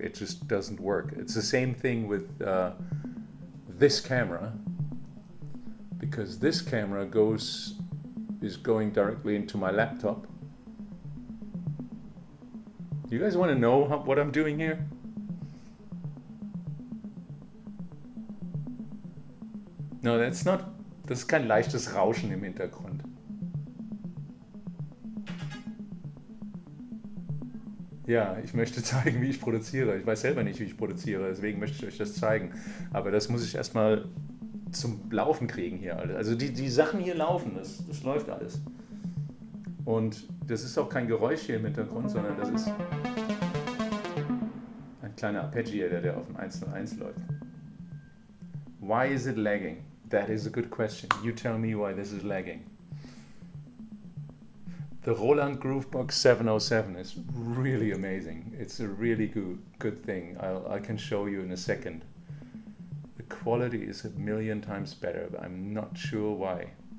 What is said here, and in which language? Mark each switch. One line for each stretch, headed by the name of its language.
English: It just doesn't work. It's the same thing with this camera, because this camera is going directly into my laptop. You guys want to know what I'm doing here?
German: No, das ist kein leichtes Rauschen im Hintergrund. Ja, ich möchte zeigen, wie ich produziere. Ich weiß selber nicht, wie ich produziere, deswegen möchte ich euch das zeigen. Aber das muss ich erstmal zum Laufen kriegen hier. Also die Sachen hier laufen, das läuft alles. Und das ist auch kein Geräusch hier im Hintergrund, sondern das ist ein kleiner Arpeggiator, der auf dem 101 läuft.
English: Why is it lagging? That is a good question. You tell me why this is lagging. The Roland Groovebox 707 is really amazing. It's a really good thing. I can show you in a second. The quality is 1,000,000 times better, but I'm not sure why.